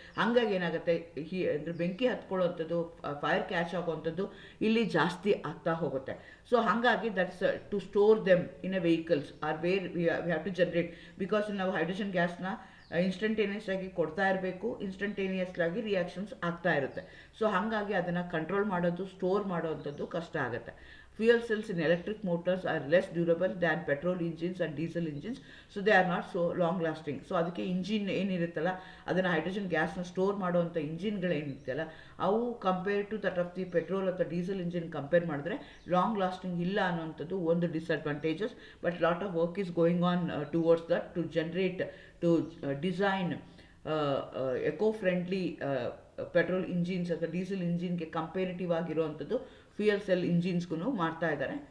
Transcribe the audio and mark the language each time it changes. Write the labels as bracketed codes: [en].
[kn] ಹಾಗಾಗಿ ಏನಾಗುತ್ತೆ ಅಂದರೆ ಬೆಂಕಿ ಹತ್ಕೊಳ್ಳೋವಂಥದ್ದು, ಫೈರ್ ಕ್ಯಾಚ್ ಆಗುವಂಥದ್ದು ಇಲ್ಲಿ ಜಾಸ್ತಿ ಆಗ್ತಾ ಹೋಗುತ್ತೆ. ಸೊ ಹಾಗಾಗಿ [en] that's to store them in a vehicles or where we have to generate because [kn] ನಾವು ಹೈಡ್ರೋಜನ್ ಗ್ಯಾಸ್ನ ಇನ್ಸ್ಟಂಟೇನಿಯಸ್ ಆಗಿ ಕೊಡ್ತಾ ಇರಬೇಕು, ಇನ್ಸ್ಟಂಟೇನಿಯಸ್ ಆಗಿ ರಿಯಾಕ್ಷನ್ಸ್ ಆಗ್ತಾ ಇರುತ್ತೆ. ಸೊ ಹಾಗಾಗಿ ಅದನ್ನು ಕಂಟ್ರೋಲ್ ಮಾಡೋದು, ಸ್ಟೋರ್ ಮಾಡೋವಂಥದ್ದು ಕಷ್ಟ ಆಗುತ್ತೆ. [en] Fuel cells in electric motors are less durable than petrol engines and diesel engines, so they are not so long lasting. [kn] So ಅದಕ್ಕೆ ಇಂಜಿನ್ ಏನಿರುತ್ತಲ್ಲ, ಅದನ್ನು ಹೈಡ್ರೋಜನ್ ಗ್ಯಾಸ್ನ ಸ್ಟೋರ್ ಮಾಡುವಂಥ ಇಂಜಿನ್ಗಳೇನಿರುತ್ತಲ್ಲ, ಅವು [en] compare to that of the petrol [kn] ಅಥವಾ diesel engine compare ಮಾಡಿದ್ರೆ long lasting ಇಲ್ಲ ಅನ್ನೋಂಥದ್ದು ಒಂದು disadvantages. [en] but lot of work is going on towards that to generate to design eco friendly petrol engines [kn] ಅಥವಾ diesel ಇಂಜಿನ್ಗೆ comparative ಆಗಿರುವಂಥದ್ದು fuel cell ಇಂಜಿನ್ಸ್ಗೂ ಮಾಡ್ತಾ ಇದ್ದಾರೆ.